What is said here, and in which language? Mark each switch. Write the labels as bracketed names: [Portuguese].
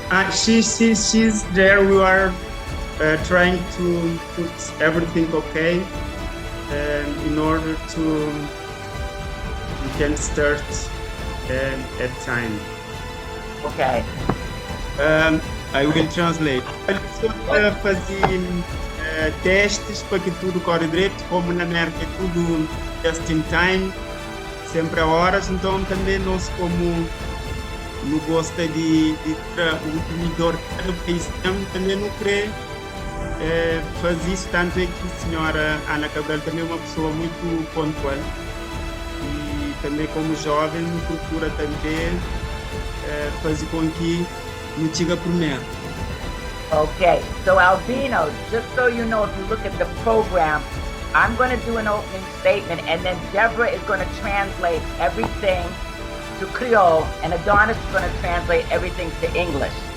[English] She's there. We are trying to put everything okay, in order to we can start at time. Okay. I will translate. [Portuguese] Estou a fazer testes para que tudo corra direito, como na América é tudo [English] just in time, [Portuguese] sempre a horas, então também nós como não gosta de o consumidor cada país também não quer fazer isso, tanto é que a senhora Ana Cabral também é uma pessoa muito pontual e também como jovem procura também fazer com que não chega primeiro. [English] Okay. So Albino, just so you know, if you look at the program, I'm going to do an opening statement, and then Deborah is going to translate everything to Creole, and Adonis is going to translate everything to English.